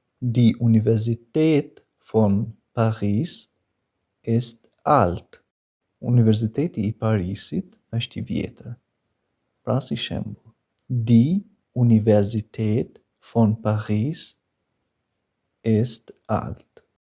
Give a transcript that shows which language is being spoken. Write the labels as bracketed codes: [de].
[de] Die Universität von Paris ist alt. [sq] Universiteti i Parisit është i vjetër. Pra si shembull, [de] die Universität von Paris ist alt.